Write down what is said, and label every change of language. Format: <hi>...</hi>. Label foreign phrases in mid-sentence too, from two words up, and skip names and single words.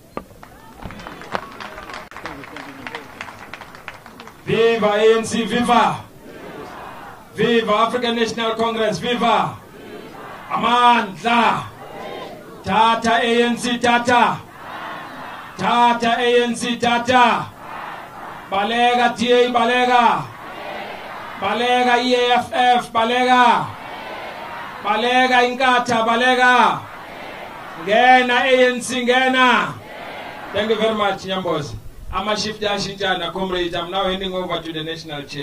<zu>Viva ANC, viva! Viva African National Congress, viva! Amandla! Tata ANC, tata! Tata ANC, tata! Balega TA, balega! Balega EAFF, balega! Balega Inkatha, balega! Ngena ANC, ngena!</zu> <en>Thank you very much, Nyambozi. I'm a shift Ashitana, comrade. I'm now handing over to the national chair.</en>